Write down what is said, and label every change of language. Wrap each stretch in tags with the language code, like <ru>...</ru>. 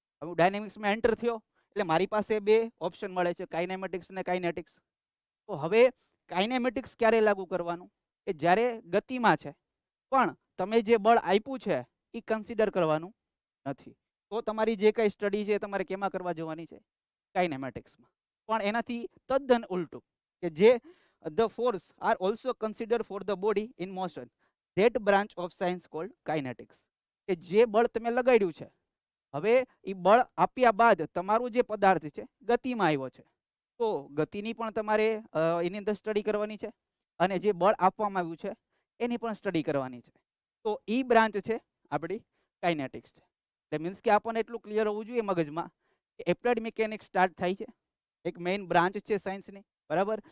<gu>હવે હું ડાયનેમિક્સમાં એન્ટર થયો એટલે મારી પાસે બે ઓપ્શન મળે છે, કાઇનેમેટિક્સ અને કાઇનેટિક્સ. તો હવે કાઇનેમેટિક્સ ક્યારે લાગુ કરવાનું? કે જ્યારે ગતિમાં છે પણ તમે જે બળ આપ્યું છે એ કન્સિડર કરવાનું નથી. તો તમારી જે કંઈ સ્ટડી છે તમારે કેમાં કરવા જવાની છે? કાઇનેમેટિક્સમાં. પણ એનાથી તદ્દન ઉલટું, કે જે</gu> <en>the force are also considered for the body in motion, that branch of science called kinetics.</en> <gu>કે જે બળ તમે લગાડ્યું છે, હવે એ બળ આપ્યા બાદ તમારું જે પદાર્થ છે ગતિમાં આવ્યો છે, તો ગતિની પણ તમારે એની અંદર સ્ટડી કરવાની છે અને જે બળ આપવામાં આવ્યું છે એની પણ સ્ટડી કરવાની છે. તો એ બ્રાન્ચ છે આપણી કાઇનેટિક્સ છે. એટલે મીન્સ કે આપણને એટલું ક્લિયર હોવું જોઈએ મગજમાં કે એપ્લાઇડ મિકેનિક્સ સ્ટાર્ટ થાય છે, એક મેઇન બ્રાન્ચ છે સાયન્સની, બરાબર.</gu>